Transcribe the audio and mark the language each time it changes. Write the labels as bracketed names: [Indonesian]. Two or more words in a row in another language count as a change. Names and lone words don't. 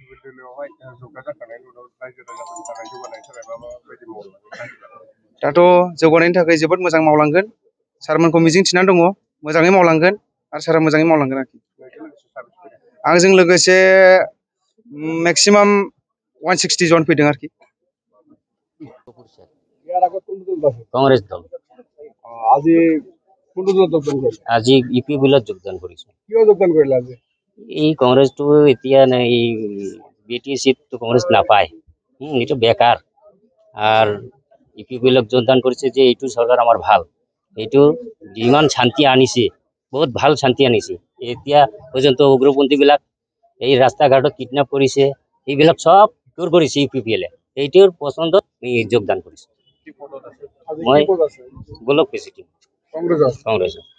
[Bodo] दाथ' जौगानायनि थाखाय जोबोद मोजां मावलांगोन सारमोनखौ मिजिं थिनानै दङ मोजाङै मावलांगोन आरो सारा मोजाङै मावलांगोन आरोखि आंजों लोगोसे मेक्सिमाम 160 जन फैदों आरोखि [Assamese] কংগ্ৰেছ দল আজি কোনটো দলত যোগদান কৰিছে আজি UPPL যোগদান কৰিছো কিয় যোগদান কৰিলা আজি এই কংগ্ৰেছটো এতিয়া এই BTC-টো কংগ্ৰেছ নাপায় এইটো বেকাৰ আৰু UPPL যোগদান কৰিছে যে এইটো চৰকাৰ আমাৰ ভাল এইটো যিমান শান্তি আনিছে বহুত ভাল শান্তি আনিছে এতিয়া পৰ্যন্ত উগ্ৰপন্থীবিলাক এই ৰাস্তা ঘাটত কিডনেপ কৰিছে এইবিলাক সব দূৰ কৰিছে UPPL এইটোৰ পছন্দত যোগদান কৰিছে মই গোলক প্ৰেচিডেণ্ট কংগ্ৰেছ